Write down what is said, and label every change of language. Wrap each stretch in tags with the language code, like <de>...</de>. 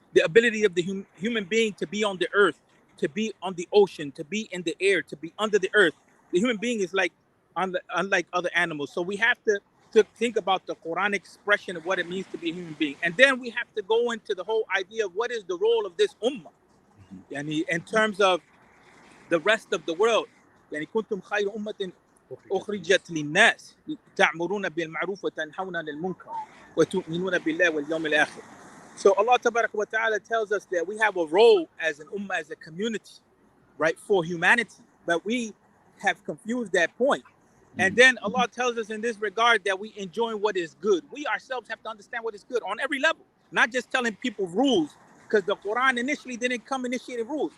<en>The ability of the human being to be on the earth, to be on the ocean, to be in the air, to be under the earth. The human being is like unlike other animals. So we have to think about the Quranic expression of what it means to be a human being. And then we have to go into the whole idea of what is the role of this ummah. And in terms of the rest of the world.</en> <ar>يعني كنتم خير أمة أخرجت للناس تعمرون بالمعروف وتنهون عن المنكر وتؤمنون بالله واليوم الآخر.</ar> <en>So Allah Tabarak wa Ta'ala tells us that we have a role as an ummah, as a community, right, for humanity, but we have confused that point. And then Allah tells us in this regard that we enjoy what is good. We ourselves have to understand what is good on every level, not just telling people rules, because the Quran initially didn't come initiating rules.</en>